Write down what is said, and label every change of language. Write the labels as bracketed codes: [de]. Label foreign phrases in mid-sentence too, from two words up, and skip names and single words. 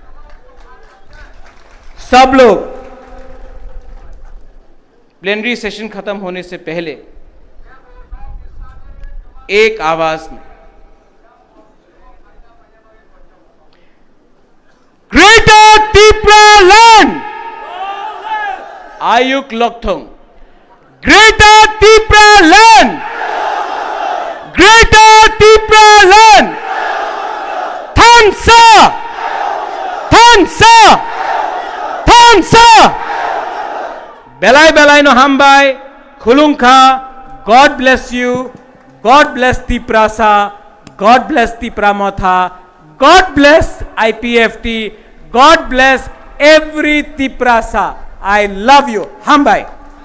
[hi] सब लोग [en] plenary session [hi] खत्म होने से पहले एक आवाज में ग्रेटर तिपरा लैंड [trp] आयुक लोकथोंग, ग्रेटर तिपरा लैंड, ग्रेटर तिपरा लैंड, थांसा, थांसा, थांसा, बेलाय बेलाय नो हामबाय, खुलुंखा, [en] God bless you, God bless Tiprasa, God bless Tipramotha, God bless IPFT, God bless every Tiprasa. I love you. Hambai.